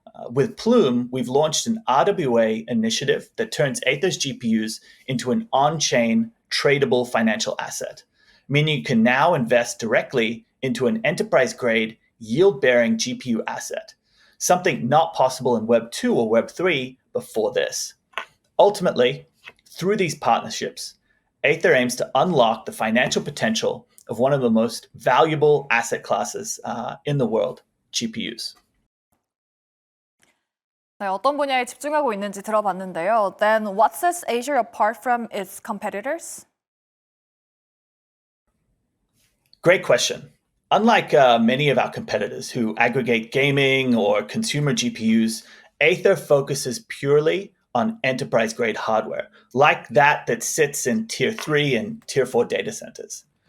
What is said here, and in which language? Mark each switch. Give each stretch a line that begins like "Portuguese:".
English: With Plume, we've launched an RWA initiative that turns Aether's GPUs into an on-chain tradable financial asset, meaning you can now invest directly into an enterprise-grade, yield-bearing GPU asset, something not possible in Web 2 or Web 3 before this. Ultimately, through these partnerships, Aether aims to unlock the financial potential of one of the most valuable asset classes in the world, GPUs.
Korean: 네, 어떤 분야에 집중하고 있는지 들어봤는데요.
English: Then what sets Azure apart from its competitors? Great question. Unlike many of our competitors who aggregate gaming or consumer GPUs, Aether focuses purely on enterprise-grade hardware, like that sits in Tier 3 and Tier 4 data centers.